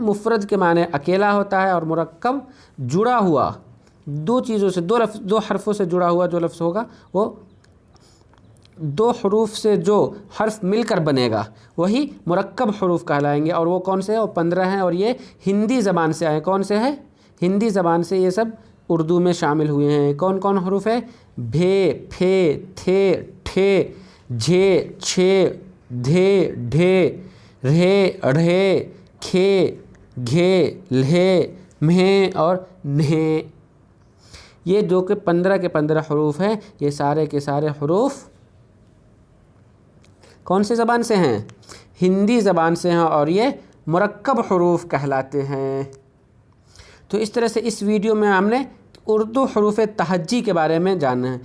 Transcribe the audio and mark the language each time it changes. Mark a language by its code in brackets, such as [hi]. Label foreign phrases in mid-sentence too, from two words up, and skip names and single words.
[ur] مفرد کے معنی اکیلا ہوتا ہے، اور مرکب جڑا ہوا، دو چیزوں سے دو حرفوں سے جڑا ہوا جو لفظ ہوگا وہ 2 حروف سے جو حرف مل کر بنے گا وہی مرکب حروف کہلائیں گے، اور وہ کون سے ہیں؟ وہ 15 ہیں، اور یہ ہندی زبان سے آئے۔ کون سے ہیں؟ ہندی زبان سے یہ سب اردو میں شامل ہوئے ہیں۔ کون کون حروف ہے؟ بھے پھے تھے ٹھے جھے چھے دھے ڈھے رھے ڑھے کھے گھے لھے مھیں اور نھیں۔ یہ جو کہ 15 کے 15 حروف ہیں، یہ سارے کے سارے حروف کون سی زبان سے ہیں؟ ہندی زبان سے ہیں، اور یہ مرکب حروف کہلاتے ہیں۔ تو اس طرح سے اس ویڈیو میں ہم نے اردو حروف تہجی کے بارے میں جاننا ہے۔